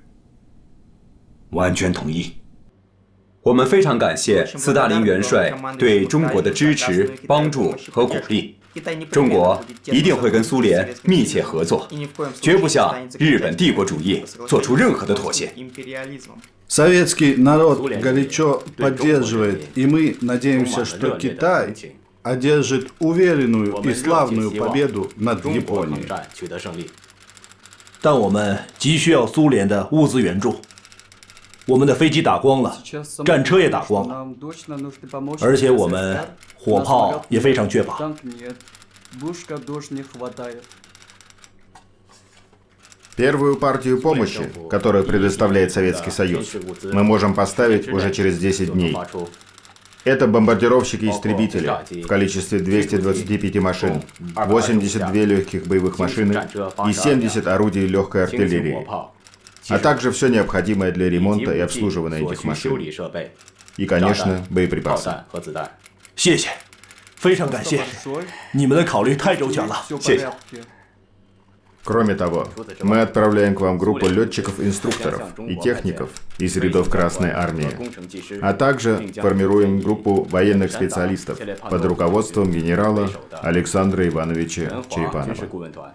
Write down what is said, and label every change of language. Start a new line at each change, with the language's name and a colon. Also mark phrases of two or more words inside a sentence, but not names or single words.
Chinese: 完全同意。我们非常感谢斯大林元帅对中国的支持、帮助和鼓励。中国一定会跟苏联密切合作，绝不向日本帝国主义做出任何的妥协。
Russian: Советский народ горячо поддерживает, и мы надеемся, что Китай одержит уверенную и славную победу над Японией.
Chinese: 但我们急需要苏联的物资援助。我们的飞机打光了，战车也打光了，而且我们火炮也非常缺乏。
Russian: Первую партию помощи, которую предоставляет Советский Союз, мы можем поставить уже через 10 дней. Это бомбардировщики-истребители в количестве 225 машин, 82 легких боевых машины и 70 орудий легкой артиллерии, а также все необходимое для ремонта и обслуживания этих машин. И, конечно, боеприпасы.
Chinese: 谢谢，非常感谢，你们的考虑太周全了，谢谢。
Russian: Кроме того, мы отправляем к вам группу летчиков-инструкторов и техников из рядов Красной Армии, а также формируем группу военных специалистов под руководством генерала Александра Ивановича Черепанова.